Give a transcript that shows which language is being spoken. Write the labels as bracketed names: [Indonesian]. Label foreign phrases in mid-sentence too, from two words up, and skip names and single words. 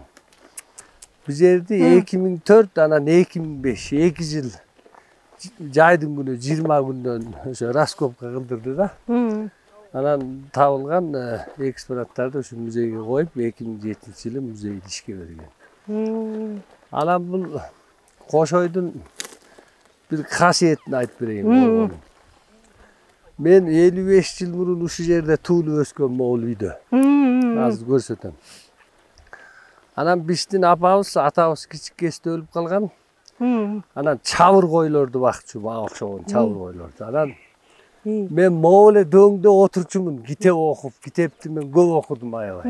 [Kyrgyz] Бул жерди 2004, анан 2005, 2 жыл жайдын күнү 20 күндөн ошо раскопка кылдырды да. Анан табылган экспонаттарды ошо музейге коюп, 2007-жылы музейди ишке берген. Анан бул Кошойдун бир касиетин айтып берейин. Мен 55 жыл мурун ушу жерде туулуп өскөн могол үйдө. Azыр көрсөтөм. Анан биздин апабыз, атабыз кичик кезде өлүп калган. Анан чабыр койлорду бакчу, мага окшогон чабыр койлорду. Анан мен моğul дөңдө отурчумун, китеп окуп, китепти мен көп окудум аябай.